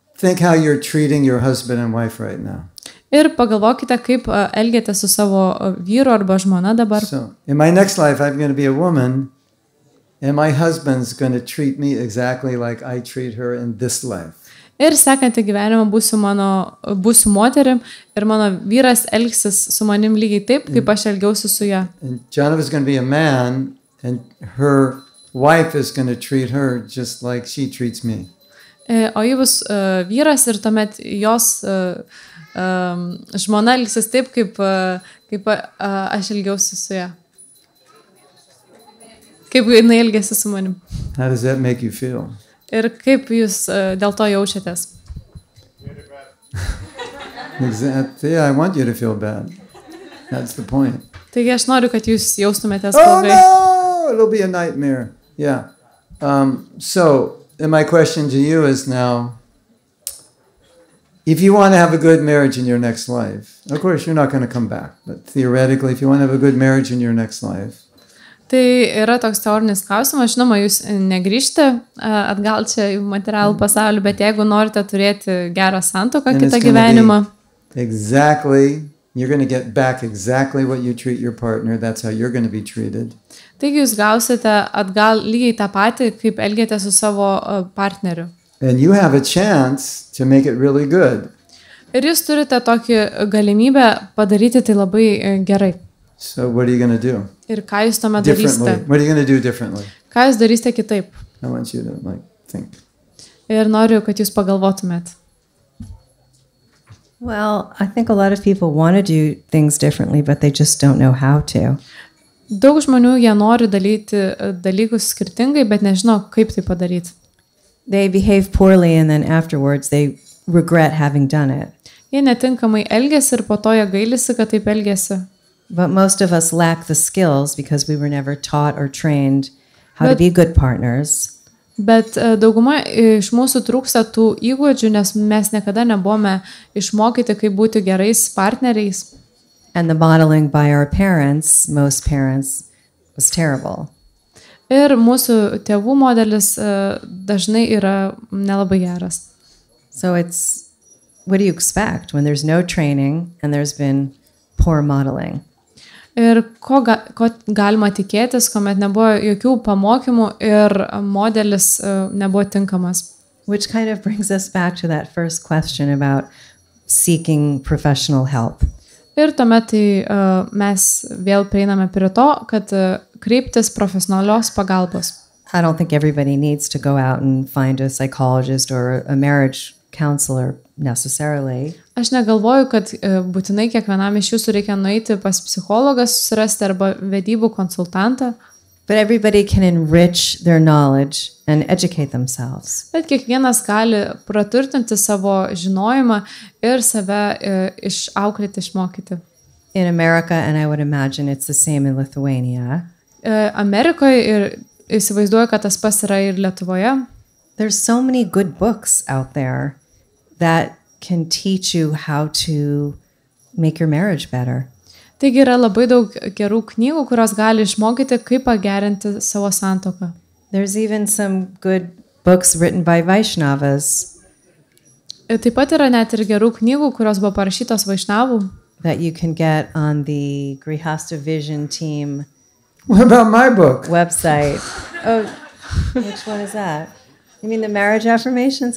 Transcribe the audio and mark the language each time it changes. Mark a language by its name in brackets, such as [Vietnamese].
[English] Think how you're treating your husband and wife right now. [Lithuanian] Ir pagalvokite, kaip elgiate su savo vyru arba žmona dabar. [English] So in my next life, I'm going to be a woman, and my husband's going to treat me exactly like I treat her in this life. [Lithuanian] Ir sekantį gyvenimą būsiu moterim ir mano vyras elgsis su manim lygiai taip, kaip aš elgiausi su ja. [English] And Jonathan's going to be a man, and her wife is going to treat her just like she treats me. [Lithuanian] O ji bus vyras ir tuomet jos žmona elgsis taip, kaip aš elgiausi su ja. Kaip jinai elgėsi su manim. [English] How does that make you feel? [Lithuanian] Ir kaip jūs dėl to jaučiatės. [English] Exactly. Yeah, I want you to feel bad. That's the point. [Lithuanian] Taigi aš noriu, kad jūs jaustumėtės [English] Oh [Lithuanian] blogai. [English] no! It'll be a nightmare. Yeah. So, and my question to you is now, if you want to have a good marriage in your next life, of course you're not going to come back, but theoretically, if you want to have a good marriage in your next life, [Lithuanian] Tai yra toks teorinis klausimas, žinoma, jūs negrįžte atgal čia į materialų pasaulį, bet jeigu norite turėti gerą santuoką [English] and it's [Lithuanian] kitą [English] going [Lithuanian] gyvenimą, [English] to be exactly, you're going to get back exactly what you treat your partner. That's how you're going to be treated. [Lithuanian] taigi jūs gausite atgal lygiai tą patį, kaip elgėte su savo partneriu. [English] And you have a chance to make it really good. [Lithuanian] Ir jūs turite tokį galimybę padaryti tai labai gerai. [English] So what are you going to do? [Lithuanian] Ir ką jūs tuomet [English] Differently. [Lithuanian] darysite? [English] What are you going to do differently? [Lithuanian] Ką jūs darysite kitaip? [English] I want you to think. [Lithuanian] Ir noriu, kad jūs pagalvotumėt. [English] Well, I think a lot of people want to do things differently, but they just don't know how to. [Lithuanian] Daug žmonių jie nori daryti dalykus skirtingai, bet nežino, kaip tai padaryti. [English] They behave poorly and then afterwards they regret having done it. [Lithuanian] Jie netinkamai elgesi ir po to jie gailisi, kad taip elgesi. [English] But most of us lack the skills because we were never taught or trained how to But- be good partners. [Lithuanian] Bet dauguma iš mūsų trūksta tų įgūdžių, nes mes niekada nebuvome išmokyti, kaip būti gerais partneriais. [English] And the modeling by our parents, most parents, was terrible. [Lithuanian] Ir mūsų tėvų modelis dažnai yra nelabai geras. [English] So it's, what do you expect when there's no training and there's been poor modeling? [Lithuanian] Ir ko galima tikėtis, kuomet nebuvo jokių pamokymų ir modelis nebuvo tinkamas. [English] Which kind of brings us back to that first question about seeking professional help. [Lithuanian] Ir tuomet tai mes vėl prieiname prie to, kad kreiptis profesionalios pagalbos. [English] I don't think everybody needs to go out and find a psychologist or a marriage counselor necessarily. [Lithuanian] Aš negalvoju, kad būtinai kiekvienam iš jūsų reikia nueiti pas psichologą, susirasti arba vedybų konsultantą, [English] But everybody can enrich their knowledge and educate themselves. [Lithuanian] bet kiekvienas gali praturtinti savo žinojimą ir save išauklėti, išmokyti. [English] In America, and I would imagine it's the same in Lithuania, [Lithuanian] Amerikoje ir įsivaizduoju, kad tas pas yra ir Lietuvoje. [English] there's so many good books out there that can teach you how to make your marriage better. [Lithuanian] Taigi yra labai daug gerų knygų, kurios gali išmokyti, kaip pagerinti savo santuoką. [English] There's even some good books written by Vaishnavas [Lithuanian] Ir taip pat yra net ir gerų knygų, kurios buvo parašytos Vaišnavų. [English] that you can get on the Grihasta Vision Team What about my book? website. Oh, which one is that? You mean the marriage affirmations?